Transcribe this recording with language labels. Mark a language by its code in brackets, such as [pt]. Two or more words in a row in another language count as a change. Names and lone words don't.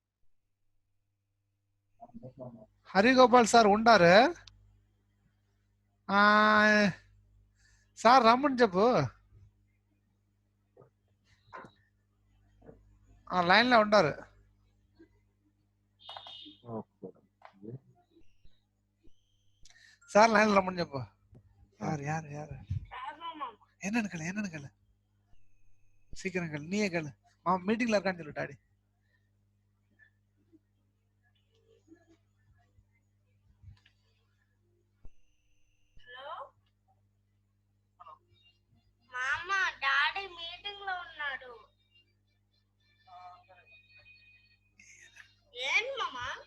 [te] హరిగోపాల్ సార్ ఉండారు సార్, రమ్మని చెప్పు. లైన్ లో ఉంటారు. ఓకే. సార్ లైన్ రమ్మని చెప్పు. [ta] யார் என்னன்னு கேளு சீக்கிரம் கேளு, நீயே கேளு. மாமா மீட்டிங்ல இருக்கான்னு சொல்லு டாடி. [te] మామా డాడీ మీటింగ్ లో ఉన్నాడు. ఏం మామా?